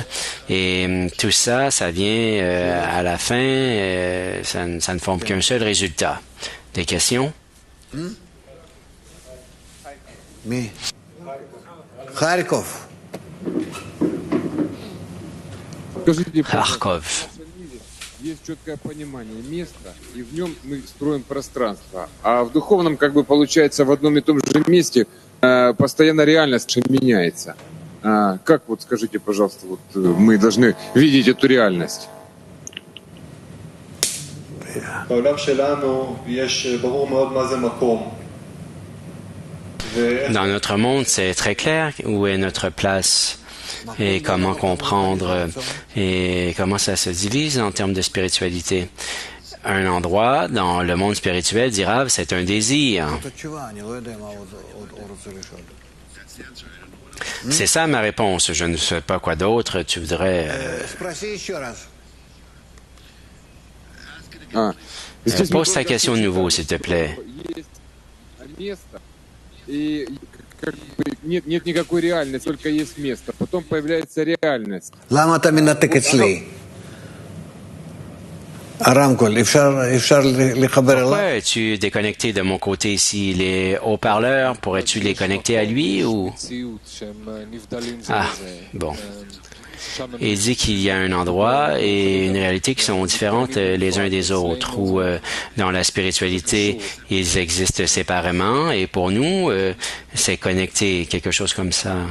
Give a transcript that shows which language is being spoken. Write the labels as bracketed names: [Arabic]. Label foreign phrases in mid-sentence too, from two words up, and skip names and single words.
[French] Et tout ça, ça vient à la fin, ça ne forme qu'un seul résultat. Des questions? Kharkov. Kharkov. [Russian] Есть четкое понимание места, и в нем мы строим пространство. А в духовном, как бы получается, в одном и том же месте постоянно реальность меняется. Как вот, скажите, пожалуйста, вот мы должны видеть эту реальность? [French] Dans notre monde, c'est très clair où est notre place et comment comprendre et comment ça se divise en termes de spiritualité. Un endroit dans le monde spirituel, dit Rav, c'est un désir. C'est ça ma réponse. Je ne sais pas quoi d'autre. Tu voudrais... Pose ta question de nouveau, s'il te plaît. [Russian] Нет никакой реальности, только есть место. Потом появляется реальность. [French] Pourquoi es-tu déconnecté de mon côté ici? Les haut-parleurs, pourrais-tu les connecter à lui ou... Ah, bon. Il dit qu'il y a un endroit et une réalité qui sont différentes les uns des autres, où dans la spiritualité, ils existent séparément, et pour nous, c'est connecté, quelque chose comme ça.